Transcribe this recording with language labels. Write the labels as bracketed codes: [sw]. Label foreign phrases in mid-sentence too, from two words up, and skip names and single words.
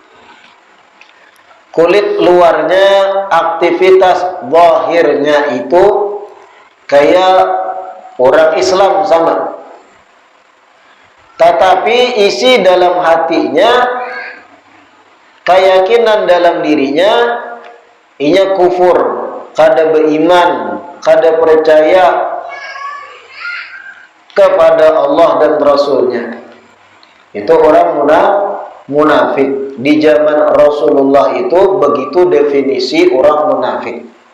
[id] Kulit luarnya, aktivitas zahirnya itu kayak orang Islam sama, tetapi isi dalam hatinya, keyakinan dalam dirinya, [bjn] inya kufur, kada beriman, kada percaya kepada Allah dan Rasulnya. [id] Itu orang munafik. di zaman Rasulullah itu begitu definisi orang munafik.